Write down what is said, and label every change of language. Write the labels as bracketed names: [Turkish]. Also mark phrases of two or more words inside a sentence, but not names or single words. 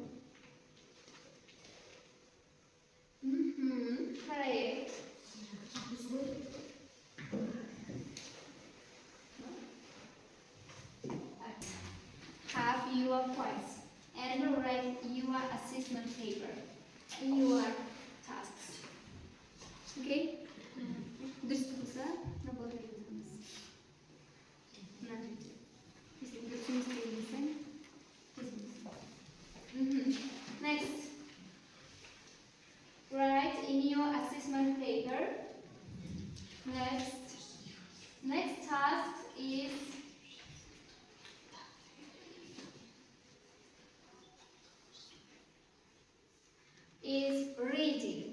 [English] Correct. Have your points and write your assessment paper in your tasks. Okay? [Kazakh] Дұрыс болса, набалдай жазамыз. [English] Next. Write in your assessment paper. Next task is reading.